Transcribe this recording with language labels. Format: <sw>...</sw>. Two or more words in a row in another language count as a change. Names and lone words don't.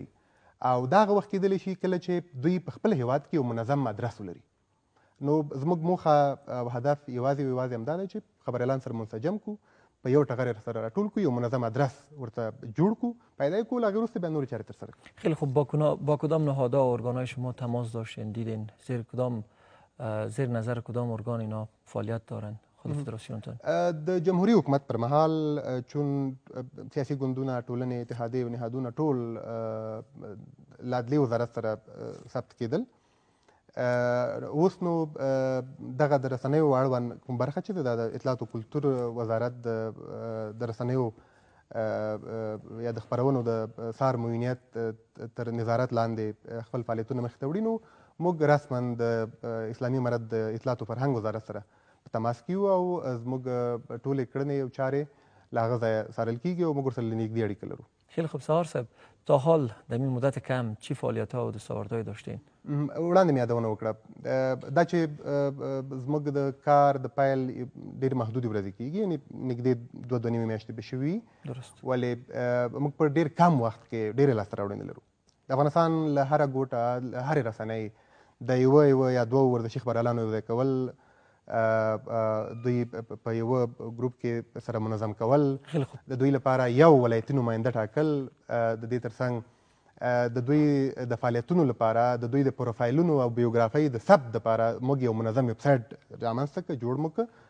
<ps>او دا هغه وخت کېدلی شي کله چې دوی په خپل هیواد کې یو منظم ادرس ولري. نو زموږ موخه او هدف یوازې همدا دی چې خبریالان سره منسجم کړو، په یو ټغر سره راټول کړو، یو منظم ادرس ورته جوړ کړو، پیدا یې کړو، له هغې وروسته بیا نورې چارې ترسره کړو.</ps> <fa>خیلی خوب. با کدام نهادها و ارگانهای شما تماس داشتین، دیدین زیر نظر کدام ارگان اینا فعالیت دارن خود فدراسیونتان؟</fa> <ps>د جمهوری حکومت پر مهال چون سیاسي ګوندونه، ټولنې، اتحادیې او نهادونه ټول له عدلیې وزارت سره ثبت کېدل. اوس نو دغه د رسنیو اړوند کوم برخه چې ده د اطلاعات او کلتور وزارت د رسنیو یا د خپرونو د څار معینیت تر نظارت لاندې خپل فعالیتونه مخې ته وړي. نو موږ رسما د اسلامي امارت د اطلاعات او فرهنګ وزارت سره په تماس کې یو او زموږ ټولې کړنې او چارې له هغه ځایه څارل کېږي او موږ ورسره له نږدې اړیکه لرو.</ps> <fa>خیلی خوب. سهار صاحب، تا حال در این مدت کم چی فعالیت‌ها و دستاوردهایی داشتین؟</fa> <ps>وړاندې مې یادونه وکړه دا چې زموږ د کار د پیل ډېرې محدودې ورځې کېږي، یعنې نږدې 2.5 میاشتې به شوي، ولې موږ په ډېر کم وخت کې ډېرې لاسته راوړنې لرو. د افغانستان له هره ګوټه، له هرې رسنۍ د یوه یا دوه ورزشي خبریالانو یو ځای کول، دوی په یوه ګروپ کې سره منظم کول، د دوی لپاره یو ولایتي نماینده ټاکل، د دې ترڅنګ د دوی د فعالیتونو لپاره، د دوی د پروفایلونو او بیوګرافۍ د ثبت لپاره موږ یو منظم ویبسایټ رامنځته کړ، جوړ مو کړ.</ps>